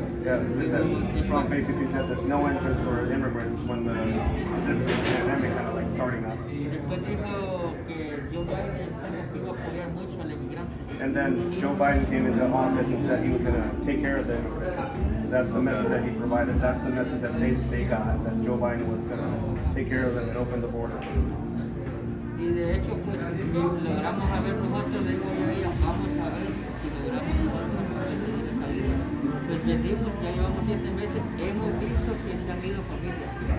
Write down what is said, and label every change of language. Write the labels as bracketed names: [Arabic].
[English] Yeah, Trump basically said there's no entrance for immigrants when the pandemic kind of like starting up. [Spanish] Después dijo que Joe Biden iba a apoyar mucho al inmigrante. [English] And then Joe Biden came into office and said he was going to take care of them. That's the message that he provided. That's the message that they got, that Joe Biden was going to take care of them and open the border. [Spanish] Y de hecho, pues, logramos a ver nosotros, le digo yo a ella, vamos a ver si logramos nosotros esa vida. Pues venimos, ya llevamos 7 meses, hemos visto que se han ido familias.